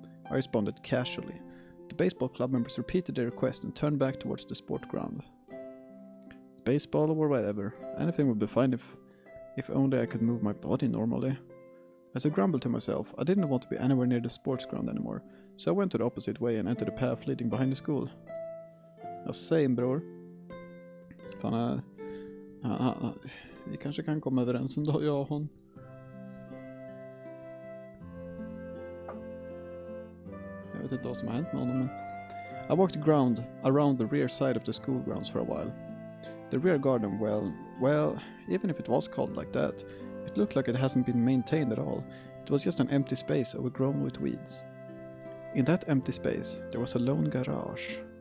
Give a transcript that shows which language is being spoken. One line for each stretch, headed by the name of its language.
English: I responded casually. The baseball club members repeated their request and turned back towards the sport ground. Baseball or whatever. Anything would be fine if only I could move my body normally. As I grumbled to myself, I didn't want to be anywhere near the sports ground anymore, so I went to the opposite way and entered the path leading behind the school.
Swedish: Ja, same bror. Fan, vi kanske kan komma överens en dag, jag och hon. Jag vet inte vad som har hänt med honom, men...
English: I walked around the rear side of the school grounds for a while. The rear garden, well, even if it was called like that, it looked like it hasn't been maintained at all. It was just an empty space overgrown with weeds. In that empty space, there was a lone garage.